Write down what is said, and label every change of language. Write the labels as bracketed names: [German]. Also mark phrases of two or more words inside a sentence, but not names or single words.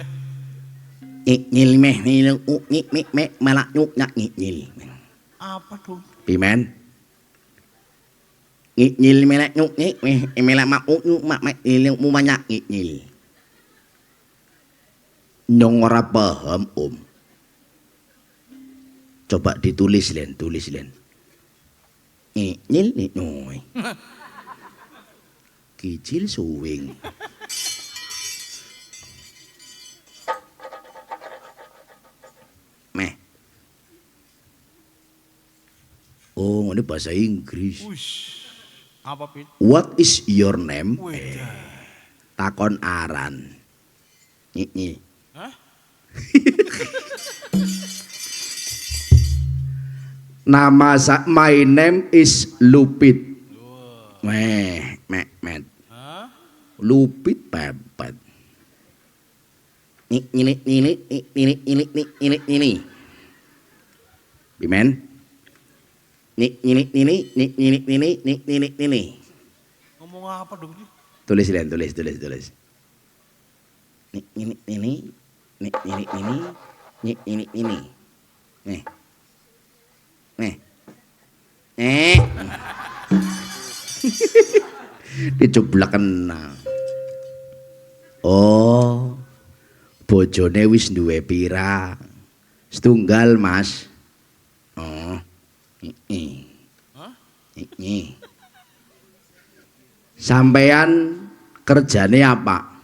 [Indonesian] Nyil meh nyil meh malak nyuk nyak nyil. Apa dong? [Javanese] Pimen. Nyil melak nyuk meh melak mak nyuk mak ilmu banyak nyil. Nyong ora paham, Om. [Indonesian] Coba ditulis Len, tulis Len. Nyil nih noy. Kicil suwing. Meh. Oh, ini bahasa Inggris. Wush. Apa, Pit? [English] What is your name? Weda. [Javanese] Takon aran. Nyi. Hah? [English] My name is Lupit. Met. Hah? Lupit pepet. [Indonesian] ini. [Javanese] Bimen. Ini. [Indonesian] Ngomong apa dong ini? Tulis. Ini. Nih. [Javanese] Dicublak kena. Oh. Bojone wis duwe pirang? Setunggal, Mas. Oh. Ini. Sampean kerjane apa?